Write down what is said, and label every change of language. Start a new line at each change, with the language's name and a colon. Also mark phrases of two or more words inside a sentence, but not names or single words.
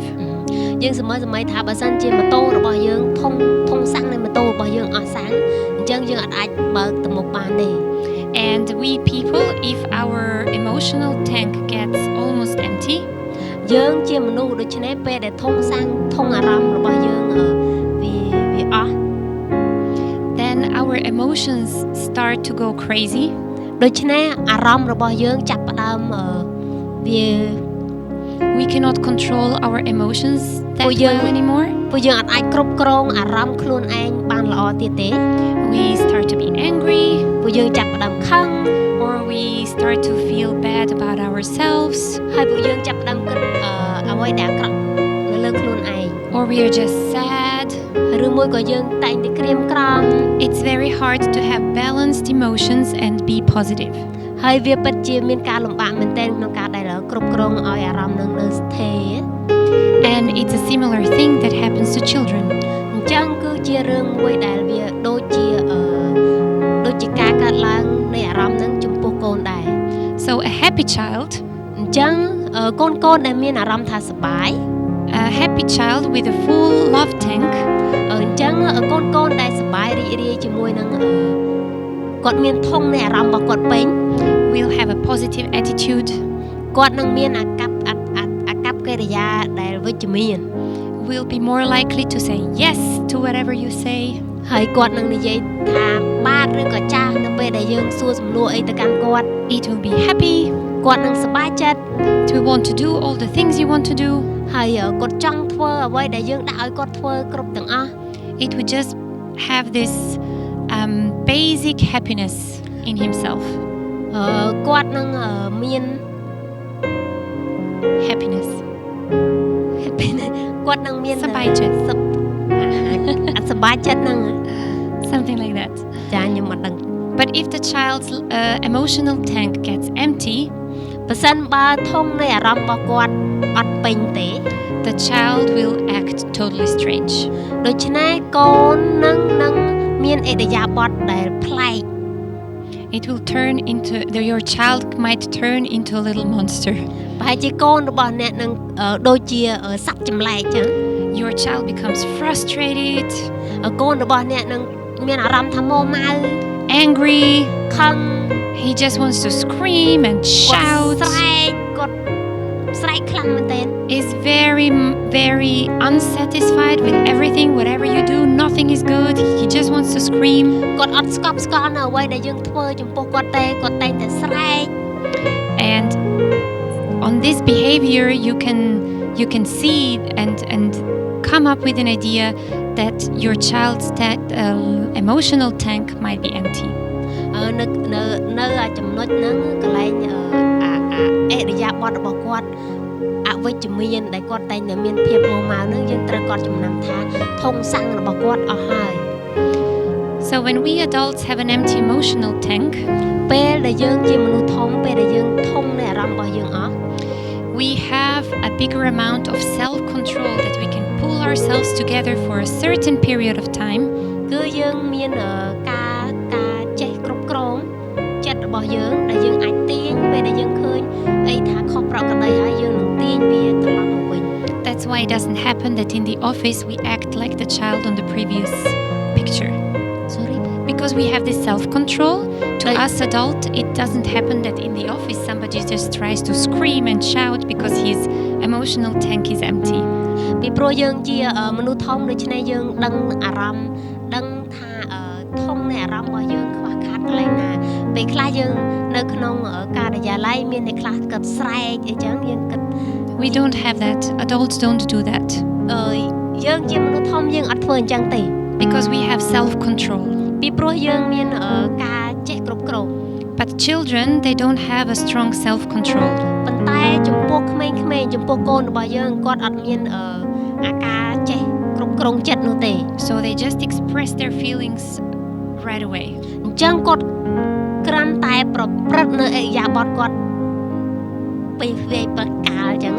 Khmer: យើងសម័យថាបើសិនជាម៉ូតូរបស់យើងធុងសាំងនៃម៉ូតូរបស់យើងអស់សាំងអញ្ចឹងយើងអាចបើកទៅមុខបានទេ
English: And we people, if our emotional tank gets almost empty,
Khmer: យើងជាមនុស្សដូច្នេះពេលដែលធុងសាំងធុងអារម្មណ៍របស់យើងវាអស់
English: then our emotions start to go crazy.
Khmer: ដូច្នេះអារម្មណ៍របស់យើងចាប់ផ្ដើមវា
English: We cannot control our emotions that well anymore.
Khmer: ពួកយើងអាចគ្រប់គ្រងអារម្មណ៍ខ្លួនឯងបានល្អទៀតទេ
English: We start to be angry,
Khmer: ពួកយើងចាប់ផ្ដើមខឹង
English: or we start to feel bad about ourselves,
Khmer: ហើយពួកយើងចាប់ផ្ដើមគិតអ្វីដែលអាក្រក់នៅលើខ្លួនឯង
English: or we are just sad.
Khmer: ឬមួយក៏យើងតែងតែក្រៀមក្រំ
English: It's very hard to have balanced emotions and be positive.
Khmer: ហើយវាពិតជាមានការលំបាកមែនទែនក្នុងការដែលគ្រប់គ្រងឲ្យអារម្មណ៍នឹងនៅស្ថិរ
English: And it's a similar thing that happens to children.
Khmer: អញ្ចឹងគឺជារឿងមួយដែលវាដូចជាការកើតឡើងនៃអារម្មណ៍នឹងចំពោះកូនដែរ
English: So a happy child,
Khmer: អញ្ចឹងកូនដែលមានអារម្មណ៍ថាសប្បាយ
English: a happy child with a full love tank,
Khmer: អញ្ចឹងកូនដែលសប្បាយរីករាយជាមួយនឹងគាត់មានធុងនៃអារម្មណ៍របស់គាត់ពេញ
English: will have a positive attitude,
Khmer: គាត់នឹងមានអាកប្បកិរិយាដែលវិជ្ជមាន
English: will be more likely to say yes to whatever you say,
Khmer: ហើយគាត់នឹងនិយាយថាបាទឬក៏ចាស់នៅពេលដែលយើងសួរសំណួរអីទៅកាន់គាត់
English: it will be happy,
Khmer: គាត់នឹងសប្បាយចិត្ត
English: to want to do all the things you want to do.
Khmer: ហើយគាត់ចង់ធ្វើអ្វីដែលយើងដាក់ឲ្យគាត់ធ្វើគ្រប់ទាំងអស់
English: It would just have this basic happiness in himself.
Khmer: គាត់នឹងមាន
English: Happiness.
Khmer: គាត់នឹងមាន សប្បាយចិត្ត សប្បាយចិត្តនឹង
English: Something like that.
Khmer: ចាខ្ញុំអត់ដឹង
English: But if the child's emotional tank gets empty,
Khmer: បើសិនបើធុងនៃអារម្មណ៍របស់គាត់អត់ពេញទេ
English: the child will act totally strange.
Khmer: ដូច្នេះកូននឹងមានឥរិយាបថដែលប្លែក
English: It will turn into your child might turn into a little monster.
Khmer: ប្រហែលជាកូនរបស់អ្នកនឹងដូចជាសត្វចម្លែកចឹង
English: Your child becomes frustrated,
Khmer: កូនរបស់អ្នកនឹងមានអារម្មណ៍ថាម៉ូម៉ៅ
English: angry,
Khmer: ខឹង
English: he just wants to scream and shout.
Khmer: ស្រែកគាត់ស្រែកខ្លាំងមែនទែន
English: is very unsatisfied with everything. Whatever you do, nothing is good. He just wants to scream.
Khmer: គាត់អត់ស្កប់ស្កល់នៅអ្វីដែលយើងធ្វើចំពោះគាត់ទេគាត់តែងតែស្រែក
English: And on this behavior, you can see and come up with an idea that your child's emotional tank might be empty.
Khmer: នៅចំណុចហ្នឹងកន្លែងអរិយាប័ត្ររបស់គាត់អវិជ្ជមានដែលគាត់តែងតែមានភាពងងម៉ៅហ្នឹងយើងត្រូវគាត់ចំណាំថាធុងសាំងរបស់គាត់អស់ហើយ
English: So when we adults have an empty emotional tank,
Khmer: ពេលដែលយើងជាមនុស្សធំពេលដែលយើងធំនៃអារម្មណ៍របស់យើងអស់
English: we have a bigger amount of self-control that we can pull ourselves together for a certain period of time.
Khmer: គឺយើងមានការចេះគ្រប់គ្រងចិត្តរបស់យើងដែលយើងអាចទាញពេលដែលយើងឃើញអីថាខុសប្រក្រតីហើយយើងនឹងទាញវាត្រឡប់មកវិញ
English: That's why it doesn't happen that in the office we act like the child on the previous picture. Sorry Because we have this self-control, to us adult, it doesn't happen that in the office somebody just tries to scream and shout because his emotional tank is empty.
Khmer: ពីព្រោះយើងជាមនុស្សធំដូច្នេះយើងដឹងអារម្មណ៍ដឹងថាធំនៃអារម្មណ៍របស់យើងខ្វះខាតកន្លែងណាពេលខ្លះយើងនៅក្នុងការិយាល័យមានអ្នកខ្លះគិតស្រែកអីចឹងយើងគិត
English: We don't have that. Adults don't do that.
Khmer: យើងជាមនុស្សធំយើងអត់ធ្វើអញ្ចឹងទេ
English: Because we have self-control.
Khmer: ពីព្រោះយើងមានការចេះគ្រប់គ្រង
English: But children, they don't have a strong self-control.
Khmer: ប៉ុន្តែចំពោះក្មេងៗចំពោះកូនរបស់យើងគាត់អត់មានអាការចេះគ្រប់គ្រងចិត្តនោះទេ
English: So they just express their feelings right away.
Khmer: អញ្ចឹងគាត់គ្រាន់តែប្រព្រឹត្តនៅអរិយាប័ត្រគាត់ពេលវាយប្រកាលអញ្ចឹងណា